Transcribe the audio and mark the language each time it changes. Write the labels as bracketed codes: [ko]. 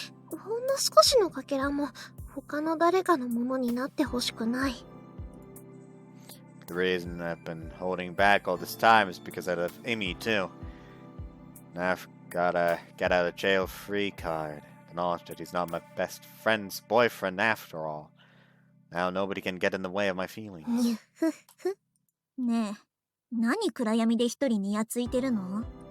[ja] ほんの少しのかけらも他の誰かのものになってほしくない。 [en] The reason I've been holding back all this time is because I love Amy too. Now I've got a get out of jail free card. The knowledge that he's not my best friend's boyfriend after all. Now nobody can get in the way of my feelings. [ja] ねえ、何暗闇で一人にやついてるの？